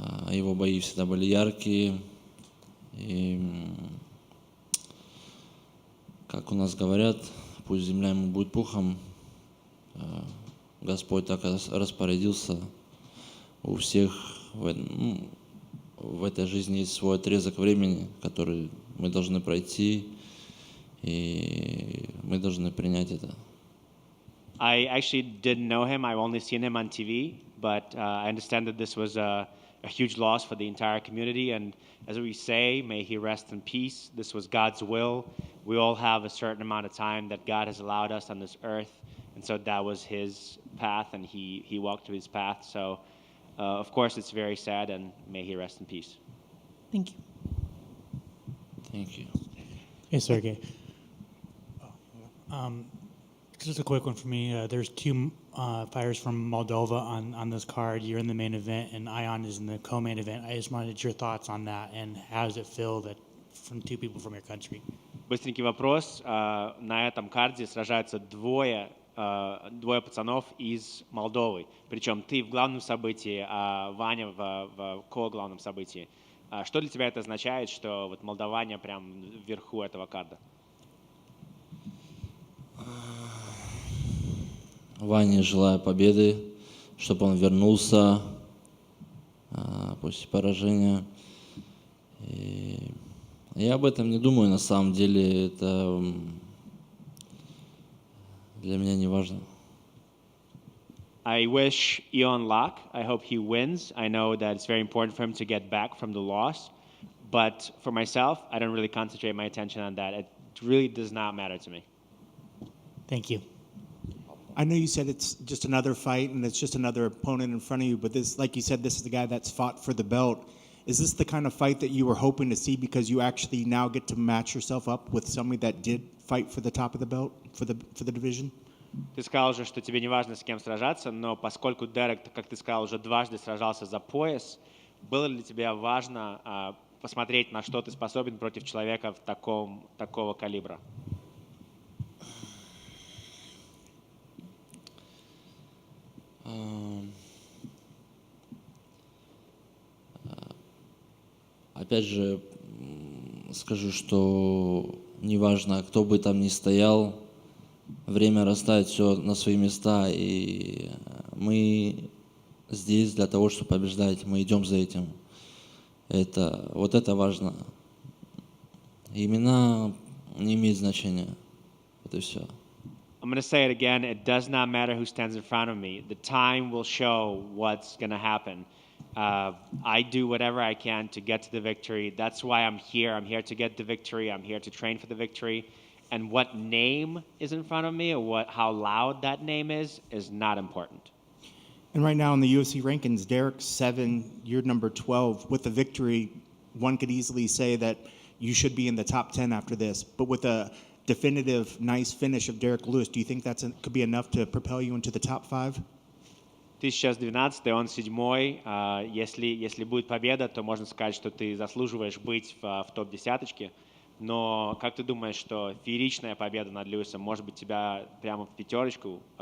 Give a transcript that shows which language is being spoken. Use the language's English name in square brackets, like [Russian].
[Russian] Его бои всегда были яркие. И, как у нас говорят, пусть земля ему будет пухом. Господь так распорядился. У всех в этой жизни есть свой отрезок времени, который мы должны пройти, и мы должны принять это. [English] I actually didn't know him. I've only seen him on TV, but I understand that this was a huge loss for the entire community. And as we say, may he rest in peace. This was God's will. We all have a certain amount of time that God has allowed us on this earth. And so that was his path, and he walked through his path. So, of course, it's very sad, and may he rest in peace. Thank you. Thank you. Hey, Serghei. Just a quick one for me. There's two fighters from Moldova on this card. You're in the main event, and Ion is in the co-main event. I just wanted your thoughts on that, and how does it feel that from two people from your country? [Russian] Быстренький вопрос. На этом карде сражаются двое пацанов из Молдовы. Причем ты в главном событии, а Ваня в ко-главном событии. Что для тебя это означает, что вот молдаване прям вверху этого карда? Ване желаю победы, чтобы он вернулся после поражения. И я об этом не думаю, на самом деле это для меня не важно. [English] I wish Ion luck. I hope he wins. I know that it's very important for him to get back from the loss. But for myself, I don't really concentrate my attention on that. It really does not matter to me. Thank you. I know you said it's just another fight and it's just another opponent in front of you, but this, like you said, this is the guy that's fought for the belt. Is this the kind of fight that you were hoping to see because you actually now get to match yourself up with somebody that did fight for the top of the belt, for the division? [Russian] Ты сказал уже, что тебе не важно, с кем сражаться, но поскольку Дерек, как ты сказал, уже дважды сражался за пояс, было ли тебе важно посмотреть, на что ты способен против человека такого калибра? Опять же, скажу, что неважно, кто бы там ни стоял, время расставит все на свои места, и мы здесь для того, чтобы побеждать, мы идем за этим. Вот это важно. Имена не имеют значения. Это все. [English] I'm going to say it again. It does not matter who stands in front of me. The time will show what's going to happen. I do whatever I can to get to the victory. That's why I'm here. I'm here to get the victory. I'm here to train for the victory. And what name is in front of me or how loud that name is not important. And right now in the UFC rankings, Derrick's 7, you're number 12. With the victory, one could easily say that you should be in the top 10 after this. But with a definitive, nice finish of Derrick Lewis, do you think that could be enough to propel you into the top 5? [Russian] Ты сейчас 12-й, он 7-й. Если будет победа, то можно сказать, что ты заслуживаешь быть в топ-10. Но как ты думаешь, что фееричная победа над Льюисом может быть тебя прямо в пятерочку?